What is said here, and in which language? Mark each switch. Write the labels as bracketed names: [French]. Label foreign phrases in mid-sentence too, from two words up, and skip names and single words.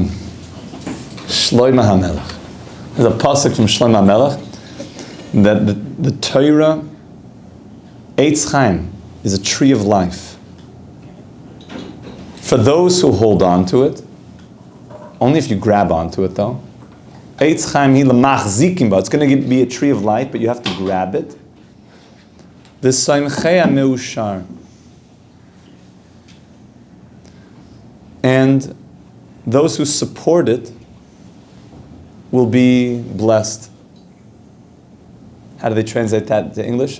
[English] Shlomo HaMelech. There's a pasuk from Shlomo HaMelech that the Torah, [Hebrew] עץ חיים, [English] is a tree of life. For those who hold on to it, only if you grab onto it though. [Hebrew] עץ חיים היא למחזיקים בה. [English] It's going to be a tree of life, but you have to grab it. [Hebrew] The ותומכיה מאושר. [English] And those who support it will be blessed. How do they translate that to English?